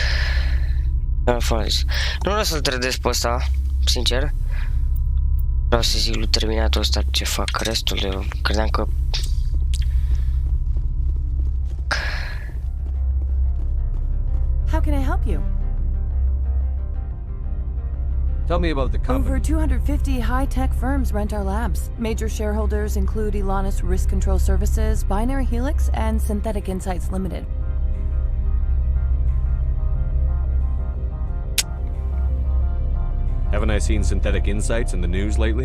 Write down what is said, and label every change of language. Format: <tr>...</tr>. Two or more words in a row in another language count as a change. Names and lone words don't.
<ro>Nu vreau să-l trădesc pe ăsta, sincer. Vreau să zic lui terminatul ăsta ce fac restul de... Credeam că...</ro> <en>can I help you? Tell me about the company. Over 250 high-tech firms rent our labs. Major shareholders include Elanus Risk Control Services, Binary Helix, and Synthetic Insights Limited. Haven't I seen Synthetic Insights in the news lately?</en>